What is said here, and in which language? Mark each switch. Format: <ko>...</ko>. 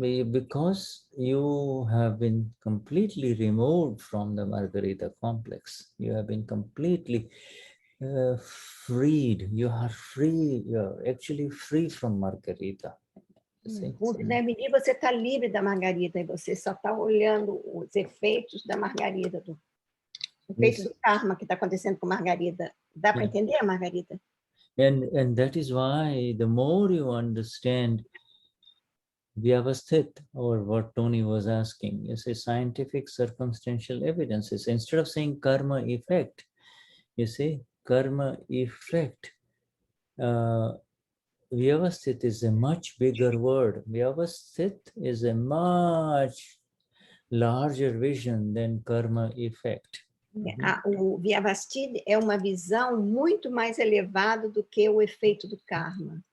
<en>Because you have been completely removed from the Margarita complex. You have been completely freed. You are free. You are actually free from Margarita.</en> <pt>Com o Gnani, você está livre da Margarida e você só está olhando os efeitos da Margarida, do efeito do karma que está acontecendo com Margarida. Dá para entender, Margarida?</pt> <en>And that is why the more you understand Vyavasthit, or what Tony was asking, you say scientific circumstantial evidences. Instead of saying karma effect, you say karma effect. Vyavasthit is a much bigger word. Vyavasthit is a much larger vision than karma effect.</en> <pt>O Vyavasthit é uma visão muito mais elevada do que o efeito do karma.</pt>